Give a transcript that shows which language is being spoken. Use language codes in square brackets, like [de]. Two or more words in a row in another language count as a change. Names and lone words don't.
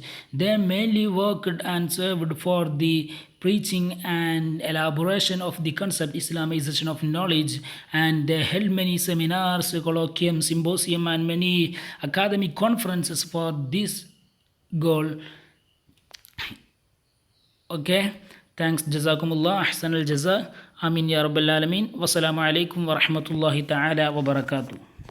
[en] They mainly worked and served for the preaching and elaboration of the concept Islamization of knowledge, and they held many seminars, colloquium, symposium, and many academic conferences for this goal. Okay, thanks. [ar] جزاكم الله أحسن الجزاء. آمين يا رب العالمين. والسلام عليكم ورحمة الله تعالى وبركاته.